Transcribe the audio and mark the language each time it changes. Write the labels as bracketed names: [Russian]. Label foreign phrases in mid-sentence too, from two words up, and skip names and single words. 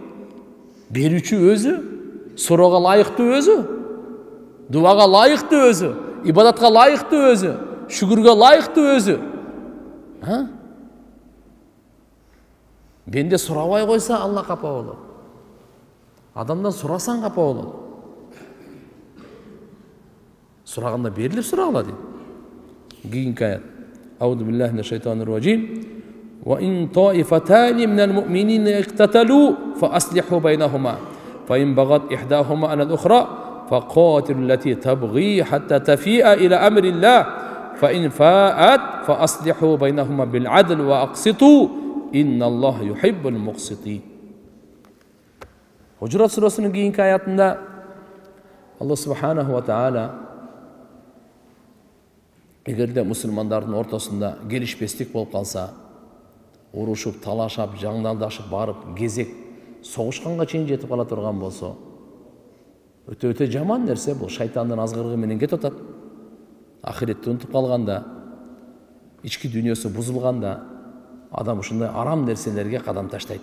[Kyrgyz] Берүүчү өзү, суроого лайыктуу өзү, дуага лайыктуу өзү, ибадатка лайыктуу өзү, шүгүргө лайыктуу өзү. Бенде сурабай койсо Алла капа болот. Адамдан сурасаң капа болот. Сураганда берилип сурагыла дейт. Кийинки аят. [Arabic] أعوذ بالله من الشيطان الرجيم. وإن طائفتان من المؤمنين اقتتلوا فأصلحوا بينهما. فإن بغت إحداهما على الأخرى فقاتلوا التي تبغي حتى تفيء إلى أمر الله. فإن فاءت فأصلحوا بينهما بالعدل وأقسطوا. إن الله يحب المقسطين. [Kyrgyz] Hucurat surasının keyinki ayatında Алла [Arabic] سبحانه وتعالى [Kyrgyz] эгерде мусулмандардын ортосунда келишпестик болуп калса, урушуп, талашап, жаңдалдашып барып, кезек согушканга чейин жетип кала турган болсо, өтө жаман нерсе бул. Шайтандын азгырыгы менен кетип атат. Ахиретти унутуп калганда, ички дүйнөсү бузулганда, адам ушундай арам нерселерге кадам таштайт.